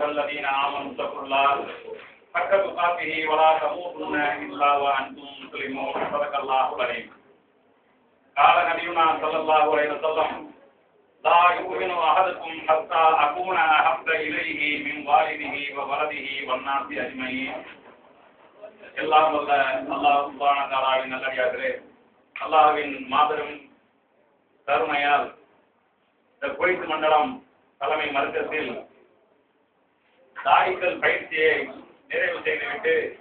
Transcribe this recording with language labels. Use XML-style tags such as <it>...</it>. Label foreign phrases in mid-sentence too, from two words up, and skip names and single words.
<ar>الذين آمنوا اتقوا الله حق تقاته ولا تموتن إلا وأنتم مسلمون صدق الله العظيم قال نبينا صلى الله عليه وسلم لا يؤمن أحدكم حتى أكون أحب إليه من والده وولده والناس أجمعين</ar> <ta>எல்லாம் வல்ல அல்லாஹ்</ta> <ar>سبحانه وتعالى</ar> <ta>நல்லடியார்களே, அல்லாஹ்வின் மாபெரும் கருணையால் இந்த குவைத் மண்டலம் தலைமை மருத்துவத்தில் தாய்கள் பயிற்சியை நிறைவு செய்துவிட்டு</ta>